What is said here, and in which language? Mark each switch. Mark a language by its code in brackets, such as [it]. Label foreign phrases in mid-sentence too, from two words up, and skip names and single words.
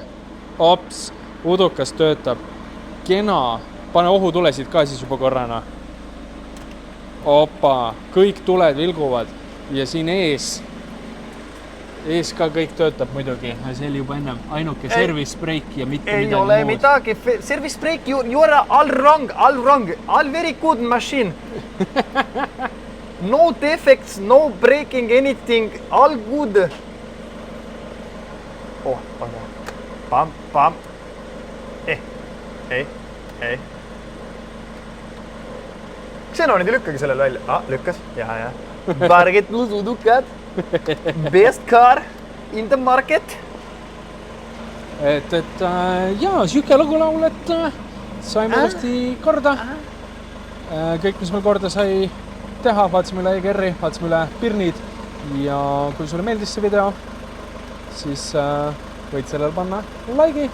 [et] Ops, udukas töötab. Kena. Pane ohutulesid ka siis juba korrana. Opa, kõik tuled vilguvad. Ja siin ees ka kõik töötab muidugi. See oli juba ennem ainuke [en] service break [et] ja mitte midagi muud. Ei ole midagi. [en] Service break, you are all wrong. All very good machine. No defects, no breaking anything. All good. Pam. [et] Ei. Xenonid ei lükkagi sellel välja. Lükkas. Ja. Pargit plus udukad. [en] Best car in the market. [et] Et jaa, siuke lugu laul, et saime uuesti korda. Kõik, mis meil korda sai teha, vaatasime üle EGR-i, vaatasime üle pirnid. Ja kui sulle meeldis see video, siis võid sellel panna like'i.